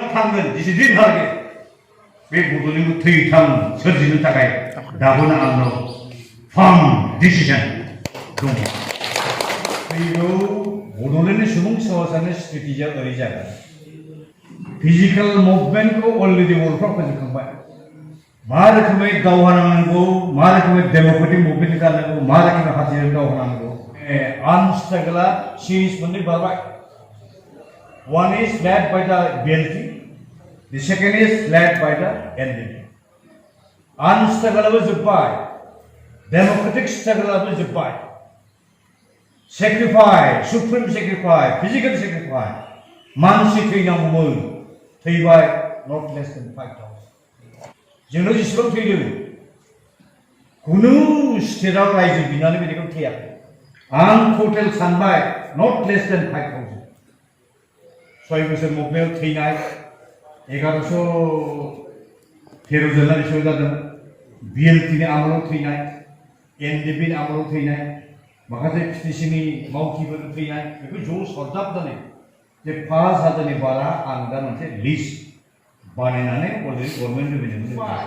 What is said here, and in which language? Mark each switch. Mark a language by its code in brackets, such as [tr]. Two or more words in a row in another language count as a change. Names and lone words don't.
[brx] thanggwn Jesedin harge be Bodolandखौ thwi thang सोरजिनो थाखाय दाबोनो आंनाव [en] firm decision [brx] दङ। फैगौ बड'लेण्डनि सुबुं समाजानो स्ट्रेटेजिया ओरै जागोन फिजिकल मुभमेन्टखौ अलरेडि बर'फ्रा फोजोबखांबाय मा रोखोमै दावहा नांनांगौ मा रोखोमै [en] democratic movement [brx] खालामनांगौ मा रोखोमै हाथियारजों दावहा नांनांगौ आर्म्स स्ट्रागोला सिरिज मोननै बारबाय। [en] One is led by the BLT, the second is led by the NDP. Armed struggle was जोब्बाय, democratic struggle was जोब्बाय. Sacrifice, supreme sacrifice, physical sacrifice. [brx] मानसि थैनांगौमोन, थैबाय [en] not less than 5,000. [brx] जोंनाव जेसेबां थैदों, खुनु स्टेटआव रायजो बिनानै बिदिखौ थैयाखै। आं टटेल सानबाय [en] not less than 5,000. [brx] 6 बोसोर मुभमेन्टआव थैनाय 1113 जन बेसेबां जादों BLTनि आमोलाव थैनाय NDPनि आमोलाव थैनाय माखासे पिटिसिनि मावथिफोर थैनाय बेखौ ज' सरजाबनानै जे 5,000नि बारा आं दा मोनसे लिस्ट बानायनानै अलरेडि गभर्नमेन्ट रिभिनिउआव होबाय।